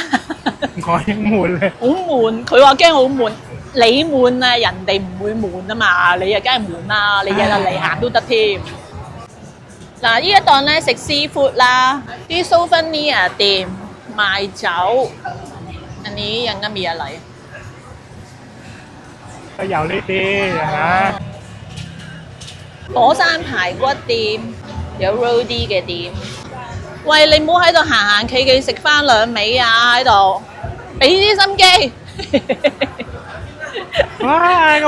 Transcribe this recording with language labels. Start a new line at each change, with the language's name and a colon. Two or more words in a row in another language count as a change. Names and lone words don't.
Cantonese: 我已經悶啦。好悶，佢話驚好悶。你悶啊，人哋唔會悶啊嘛，你又梗係悶啦，你日日嚟行都得添。嗱，呢一檔咧食 seafood 啦，啲 souvenir 店賣酒，
Thai: อันนี้ยังก็มีอะไร
Cantonese: ก็有呢啲嚇。火山排骨店，有 roadie 嘅店。喂，你唔好喺度行行企企食翻兩味啊！喺度，俾啲心機。哇！咁